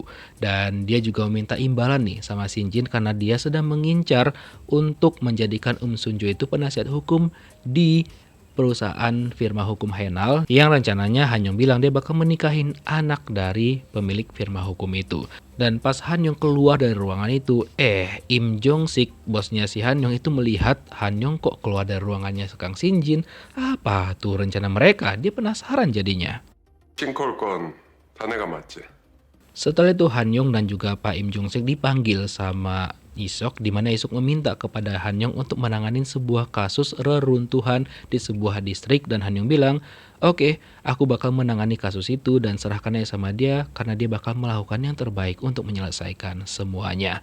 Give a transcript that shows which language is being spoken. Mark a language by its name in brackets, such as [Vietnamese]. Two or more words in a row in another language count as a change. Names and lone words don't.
[Indonesian] Dan dia juga meminta imbalan nih sama Shin Jin karena dia sedang mengincar untuk menjadikan Sunjo itu penasihat hukum di perusahaan firma hukum Henal yang rencananya Han Yong bilang dia bakal menikahin anak dari pemilik firma hukum itu. Dan pas Han Yong keluar dari ruangan itu, Im Jong Sik, bosnya si Han Yong itu melihat Han Yong kok keluar dari ruangannya Kang Shin Jin. Apa tuh rencana mereka? Dia penasaran jadinya. [Korean] 싱콜건 다 내가 맞지? [Indonesian] Setelah itu Han Yong dan juga Pak Im Jong Sik dipanggil sama Isok, di mana Isok meminta kepada Han Yong untuk menangani sebuah kasus reruntuhan di sebuah distrik, dan Han Yong bilang, "Oke, aku bakal menangani kasus itu dan serahkannya sama dia karena dia bakal melakukan yang terbaik untuk menyelesaikan semuanya."